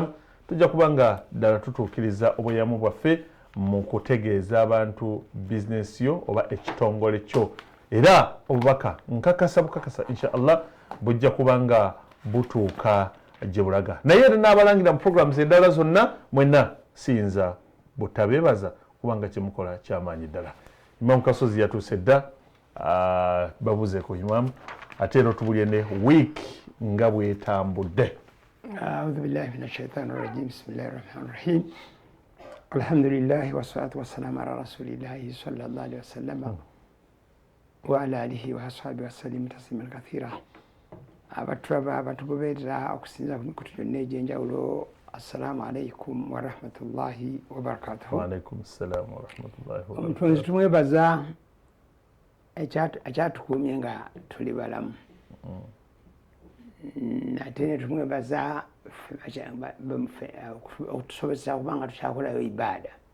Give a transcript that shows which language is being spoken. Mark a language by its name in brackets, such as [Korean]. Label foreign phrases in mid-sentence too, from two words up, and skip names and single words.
[Ganda] Tujja kubanga ddala tutuukiriza obweyamo bwaffe mu kutegeeza abantu bizinesi yo oba ekitongole kyo, era obubaka nkakasa bukakasa inshallah bujja kubanga butuuka gye bulaga. Naye era n'abalangira mu programs endala zonna mwenna siyinza butabeebaza kubanga kye mukola ky'amaanyi ddala. Imam Kasozi yatuuse dda, babuzeeko Imam ate ero tubulye ne wiiki nga bwetambudde. [Arabic] أعوذ بالله من الشيطان الرجيم بسم الله الرحمن الرحيم الحمد لله والصلاة والسلام على رسول الله صلى الله عليه وسلم وعلى آله وأصحابه وسلم تسليما كثيرا. [Ganda] abatulaba abatugoberera okusinza ku mikutu gyonna egy'enjawulo, [Arabic] السلام عليكم ورحمة الله وبركاته. وعليكم السلام ورحمة الله وبركاته. [Ganda] Omutonzi tumwebaza ekyatukuumye nga tuli balamu. Ate ne tumwebaza okutusobozesa kubanga tukyakolayo ibaada.